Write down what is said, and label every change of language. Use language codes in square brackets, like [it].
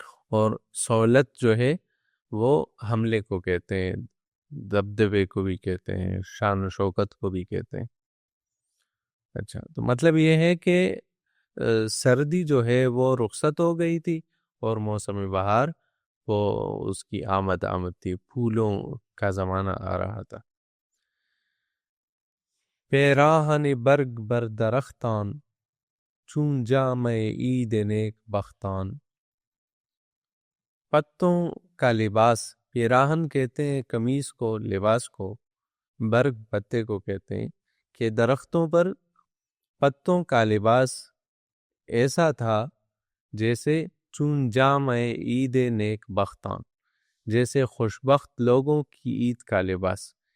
[ur] اور سہولت جو ہے وہ حملے کو کہتے ہیں، دبدبے کو بھی کہتے ہیں، شان و شوکت کو بھی کہتے ہیں. اچھا، تو مطلب یہ ہے کہ سردی جو ہے وہ رخصت ہو گئی تھی، اور موسم بہار وہ اس کی آمد تھی، پھولوں کا زمانہ آ رہا تھا. [fa] پیراہن برگ بر درختان، چون جام عید نیک بختان. [ur] پتوں کا لباس، پیراہن کہتے ہیں قمیص کو، لباس کو، برگ پتے کو کہتے ہیں، کہ درختوں پر پتوں کا لباس ایسا تھا جیسے [fa] چون جام عید نیک بختان، [ur] جیسے خوشبخت لوگوں کی عید کا لباس.